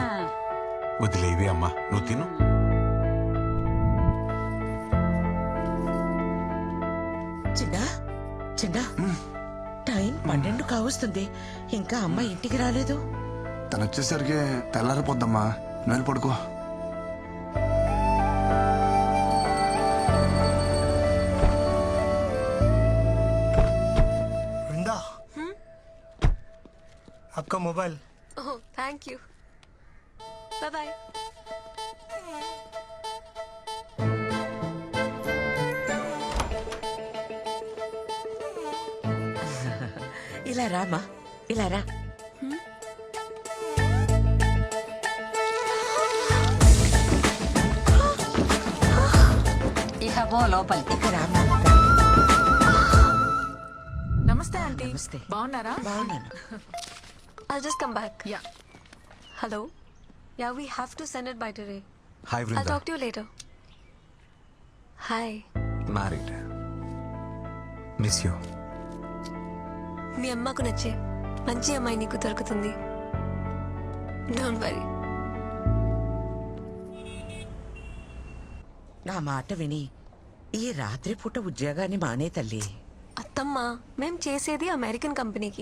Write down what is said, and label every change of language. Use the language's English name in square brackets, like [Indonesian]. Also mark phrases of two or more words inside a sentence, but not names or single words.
[Telugu] వదిలేవి అమ్మా, నువ్వు తిను. చిన్నా చిన్నా, టైం 12 కావస్తుంది, ఇంకా అమ్మ ఇంటికి రాలేదు. తను వచ్చేసరికి తెల్లారిపోద్దమ్మా, నువ్వు వెళ్ళి పడుకో. [Hindi] वृंदा, आपका मोबाइल. ఓహ్, [English] Thank you. Bye bye. [Telugu] ఇలా రామా, ఇలా రా. ఇక పో లోపలికి. ఇక రామా. నమస్తే ఆంటీ. నమస్తే. బాగున్నారా? బాగున్నాను. [English] I'll just come back. Yeah. Hello? Yeah, we have to send it by today. हाय I'll वृंदा. talk to you later. Hi. Married. Miss you. [Telugu] మీ అమ్మకు నచ్చే మంచి అమ్మాయి నీకు దొరుకుతుంది. [English] Don't worry. [Telugu] నా మాట విని ఈ రాత్రి పూట ఉద్యోగాన్ని మానే తల్లి. అత్తమ్మ, మేం చేసేది అమెరికన్ కంపెనీకి.